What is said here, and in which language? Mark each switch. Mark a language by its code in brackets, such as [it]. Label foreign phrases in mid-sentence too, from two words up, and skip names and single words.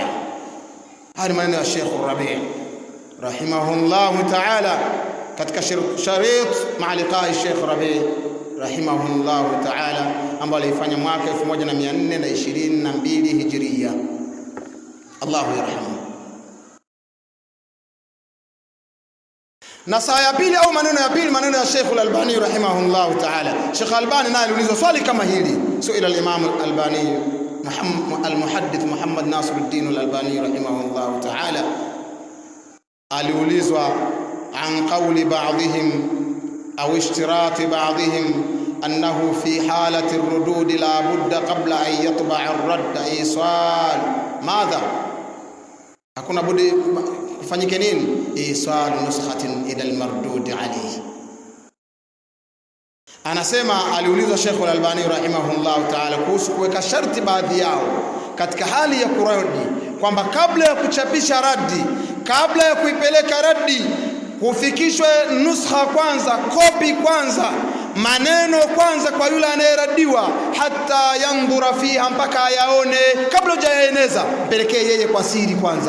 [sw] Haya maneno ya Sheikh Rabi' [ar] رحمه الله تعالى [sw] katika [ar] شريط مع لقاء [sw] Sheikh Rabi' [ar] رحمه الله تعالى, [sw] ambaye alifanya mwaka 1422 Hijria. [ar] الله يرحم. [sw] Na saa ya pili au maneno ya pili, maneno ya Sheikh Al-Albani [ar] رحمه الله تعالى. [sw] Sheikh Al-Albani naye aliulizwa swali kama hili. [ar] سئل الإمام الألباني المحدث محمد ناصر الدين الألباني رحمه الله تعالى، aliulizwa عن قول بعضهم أو اشتراط بعضهم أنه في حالة الردود لا بد قبل أن يطبع الرد إرسال ماذا, [sw] hakuna budi kufanyike nini? [ar] إرسال نسخة إلى المردود عليه. [sw] Anasema aliulizwa Sheikh Al-Albani [ar] رحمه الله تعالى [sw] kuhusu kuweka sharti baadhi yao katika hali ya kuradi, kwamba kabla ya kuchapisha radi, kabla ya kuipeleka radi, kufikishwe nuskha kwanza, kopi kwanza, maneno kwanza kwa yule anayeradiwa, [ar] حتى ينظر فيها, [sw] mpaka ayaone kabla hujaeneza, mpelekee yeye kwa siri kwanza.